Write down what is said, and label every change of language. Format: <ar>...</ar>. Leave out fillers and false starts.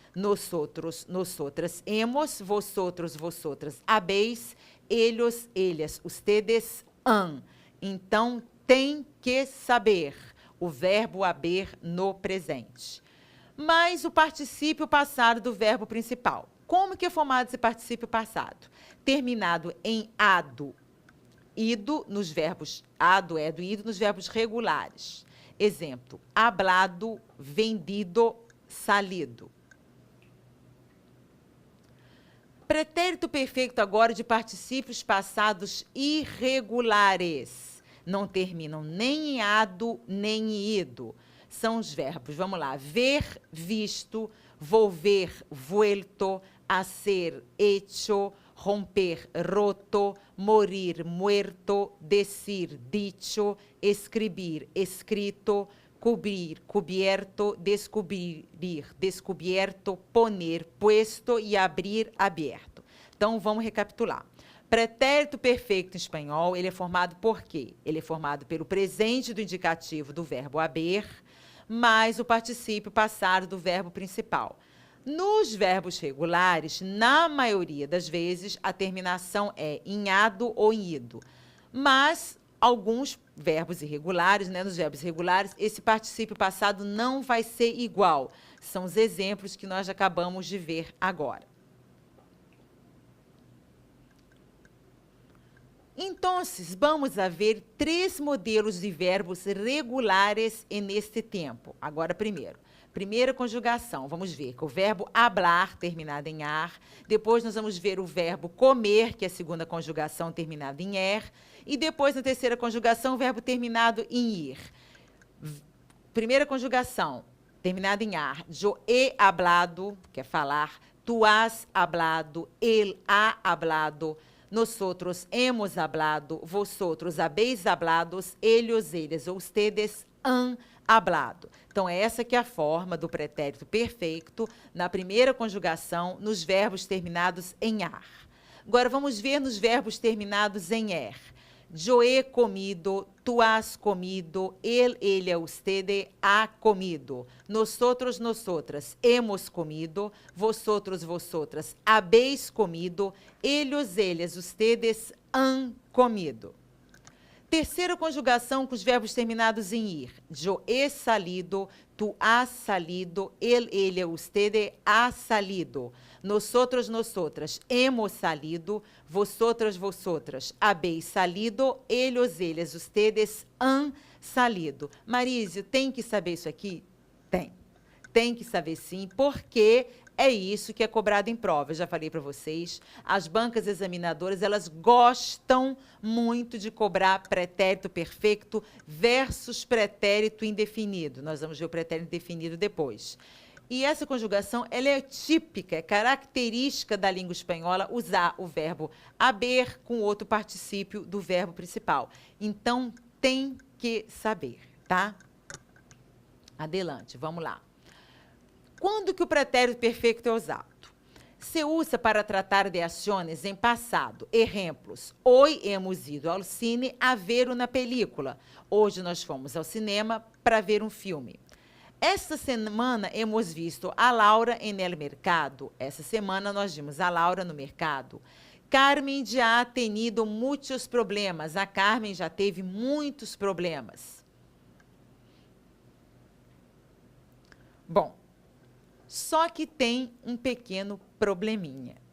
<es>Nosotros, nosotras, hemos, vosotros, vosotras, habéis, ellos, ellas, ustedes, an.</es> <pt>Então, tem que saber o verbo haber no presente. Mais o particípio passado do verbo principal. Como que é formado esse particípio passado? Terminado em ado, ido nos verbos ado, edo, ido nos verbos regulares. Exemplo, hablado, vendido, salido. Pretérito perfeito agora de particípios passados irregulares. Não terminam nem em ado, nem em ido. São os verbos, vamos lá, ver, visto, volver, vuelto, hacer, hecho, romper, roto, morir, muerto, decir, dicho, escribir, escrito, cobrir, cubierto, descobrir, descubierto, poner, puesto e abrir, aberto. Então, vamos recapitular. Pretérito perfeito em espanhol, ele é formado por quê? Ele é formado pelo presente do indicativo do verbo haber, mais o particípio passado do verbo principal. Nos verbos regulares, na maioria das vezes, a terminação é em ado ou em ido. Mas alguns verbos irregulares, né, nos verbos regulares, esse particípio passado não vai ser igual. São os exemplos que nós acabamos de ver agora. Então, vamos a ver 3 modelos de verbos regulares neste tempo. Agora, primeira conjugação, vamos ver que o verbo hablar, terminado em ar. Depois, nós vamos ver o verbo comer, que é a segunda conjugação, terminado em er. E depois, na terceira conjugação, o verbo terminado em ir. Primeira conjugação, terminada em ar.</pt> <es>Yo he hablado,</es> <pt>que é falar.</pt> <es>Tu has hablado, él ha hablado. Nosotros hemos hablado, vosotros habéis hablado, ellos, ellas, ustedes han hablado.</es> <pt>Então, essa que é a forma do pretérito perfeito na primeira conjugação nos verbos terminados em ar. Agora, vamos ver nos verbos terminados em er.</pt> <es>Yo he comido, tu has comido, él, ella, usted ha comido. Nosotros, nosotras hemos comido, vosotros, vosotras habéis comido, ellos, ellas, ustedes han comido.</es> <pt>Terceira conjugação com os verbos terminados em ir.</pt> <es>Yo he salido, tu has salido, él, ella, usted ha salido. Nosotros, nosotras hemos salido, vosotras, vosotras habéis salido, ellos, ellas, ustedes han salido.</es> <pt>Marísio, tem que saber isso aqui? Tem. Tem que saber sim, porque é isso que é cobrado em prova. Eu já falei para vocês, as bancas examinadoras, elas gostam muito de cobrar pretérito perfeito versus pretérito indefinido. Nós vamos ver o pretérito indefinido depois. E essa conjugação, ela é típica, é característica da língua espanhola usar o verbo haber com outro particípio do verbo principal. Então, tem que saber, tá? Adelante, vamos lá. Quando que o pretérito perfeito é usado?</pt> <es>Se usa para tratar de</es> <pt>ações em passado.</pt> <es>Exemplos: hoy hemos ido ao cine a ver uma película.</es> <pt>Hoje nós fomos ao cinema para ver um filme.</pt> <es>Esta semana hemos visto a Laura en el mercado.</es> <pt>Essa semana nós vimos a Laura no mercado. Carmen já</pt> <es>ha tenido</es> <pt>muitos problemas. A Carmen já teve muitos problemas. Bom, só que tem um pequeno probleminha.</pt>